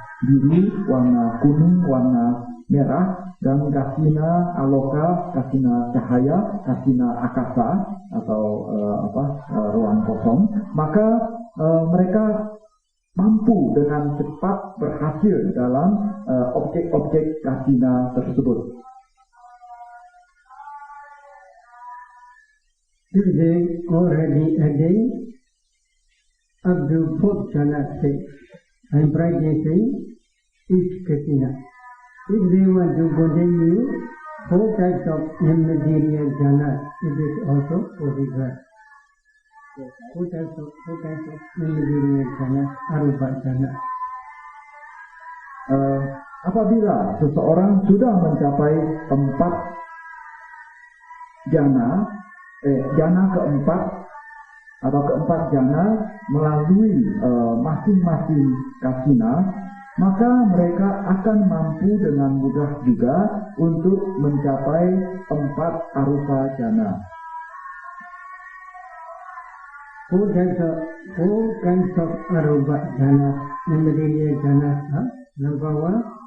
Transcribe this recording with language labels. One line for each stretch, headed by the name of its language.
Indonesian: biru, warna kuning, warna merah, dan kasina aloka, kasina cahaya, kasina akasa atau ruang kosong, maka mereka mampu dengan cepat berhasil dalam objek-objek kasina tersebut.
English: If they already attained up to fourth jhana state and practicing each kasina, if they want to continue 4 types of immaterial jhana, it is also possible. 4 types of immaterial jhana, arupa jhana.
Indonesian: Apabila seseorang sudah mencapai 4 jana, jana keempat atau keempat jana melalui masing-masing kasina, maka mereka akan mampu dengan mudah juga untuk mencapai 4 arupa jana.
English: 4 kinds of arupa jhana, immaterial jhana are: number one,